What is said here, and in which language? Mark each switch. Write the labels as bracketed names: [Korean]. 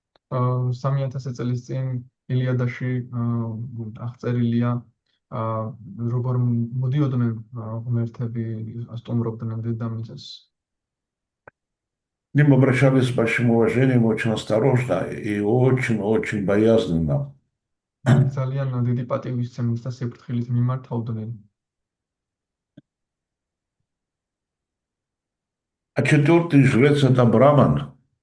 [Georgian] 3000 წლის წინ ილიადაში აღწერილია როგორ მოდიოდნენ ღმერთები სტუმრობდნენ დედამიწას. [Russian] К ним обращались с большим уважением, очень осторожно и очень боязненно. [Georgian] ძალიან დიდი პატივისცემით და სიფრთხილით მიმართავდნენ. [Russian] А четвертый жрец это Браман.